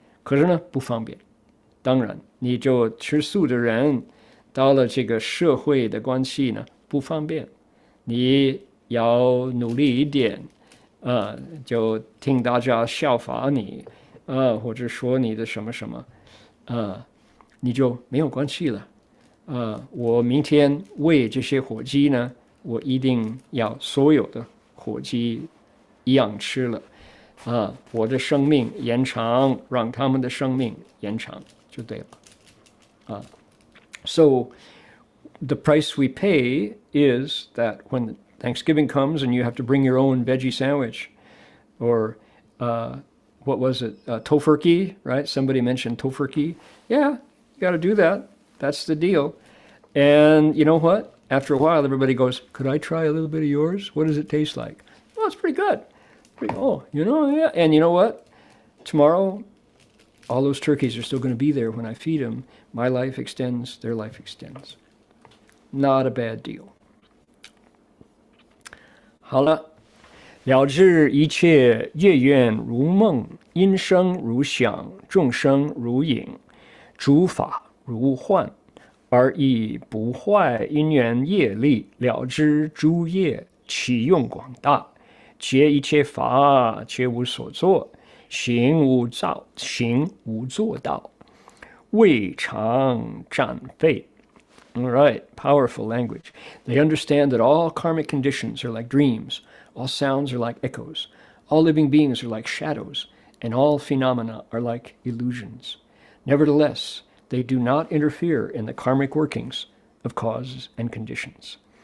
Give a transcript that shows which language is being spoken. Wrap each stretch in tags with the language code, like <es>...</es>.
<zh>可是呢不方便，当然你就吃素的人到了这个社会的关系呢不方便，你要努力一点就听大家效法你或者说你的什么什么你就没有关系了我明天喂这些火鸡呢，我一定要所有的火鸡一样吃了啊，我的生命延长，让他们的生命延长就对了啊。</zh> <en>So the price we pay is that when Thanksgiving comes and you have to bring your own veggie sandwich, or what was it, tofurkey, right? Somebody mentioned tofurkey. Yeah, you got to do that. That's the deal. And you know what? After a while, everybody goes, could I try a little bit of yours? What does it taste like? Oh, it's pretty good. Oh, yeah. And you know what? Tomorrow, all those turkeys are still going to be there when I feed them. My life extends, their life extends. Not a bad deal.</en> <zh>好了，了知一切业缘如梦，音声如响，众生如影，诸法如幻，而亦不坏因缘业力，了知诸业其用广大，皆一切法皆无所作，行无作道，未尝暂废。</zh> <en>All right, powerful language. They understand that all karmic conditions are like dreams, all sounds are like echoes, all living beings are like shadows, and all phenomena are like illusions. Nevertheless, they do not interfere in the karmic workings of causes and conditions.</en>